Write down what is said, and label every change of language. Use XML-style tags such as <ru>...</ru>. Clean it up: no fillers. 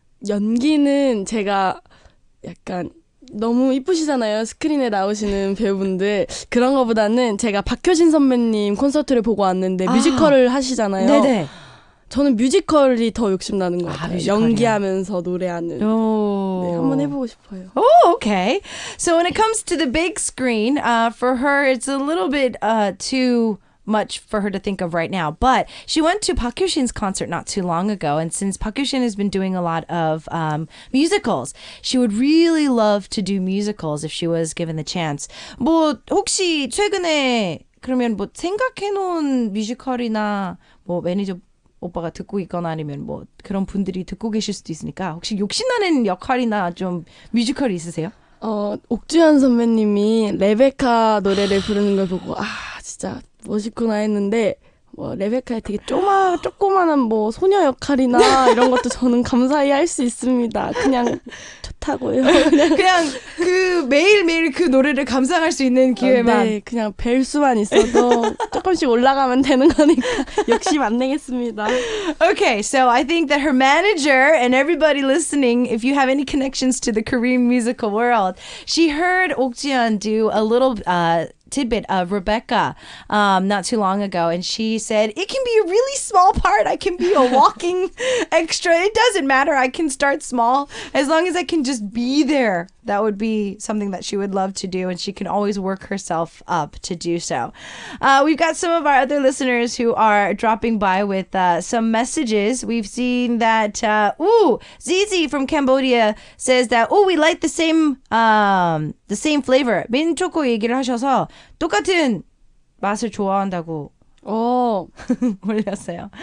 <ko>연기는 제가 약간 너무 이쁘시잖아요. 스크린에 나오시는 배우분들. 그런 거보다는 제가 박효신 선배님 콘서트를 보고 왔는데 뮤지컬을 하시잖아요. 네네. 저는 뮤지컬이 더 욕심나는 것 같아요. 뮤지컬이요? 연기하면서 노래하는. 네, 한번 해보고 싶어요.</ko> <en>Oh, okay. So when it comes to the big screen, for her, it's a little bit too much for her to think of right now. But she went to Park Hyo-shin's concert not too long ago, and since Park Hyo-shin has been doing a lot of musicals, she would really love to do musicals if she was given the chance.</en> <ko>뭐 혹시 최근에 그러면 뭐 생각해놓은 뮤지컬이나 뭐 매니저 오빠가 듣고 있거나 아니면 뭐 그런 분들이 듣고 계실 수도 있으니까 혹시 욕심나는 역할이나 좀 뮤지컬이 있으세요? 옥주현 선배님이 레베카 노래를 부르는 걸 보고 진짜 멋있구나 했는데 뭐 레베카의 되게 조그만한 뭐 소녀 역할이나 이런 것도 저는 감사히 할 수 있습니다. 그냥 좋다고요. 그냥 그 매일매일 그 노래를 감상할 수 있는 기회만. 네, 그냥 뵐 수만 있어도 조금씩 올라가면 되는 거니까 욕심 안 내겠습니다.</ko> <en>Okay, so I think that her manager and everybody listening, if you have any connections to the Korean musical world, she heard Ok Ji-yeon do a little tidbit of Rebecca not too long ago, and she said it can be a really small part. I can be a walking extra. It doesn't matter. I can start small as long as I can just be there. That would be something that she would love to do, and she can always work herself up to do so. We've got some of our other listeners who are dropping by with some messages. We've seen that Zizi from Cambodia says that we like the same flavor.</en> <ko>민초코 얘기를 하셔서 똑같은 맛을 좋아한다고 올렸어요.</ko>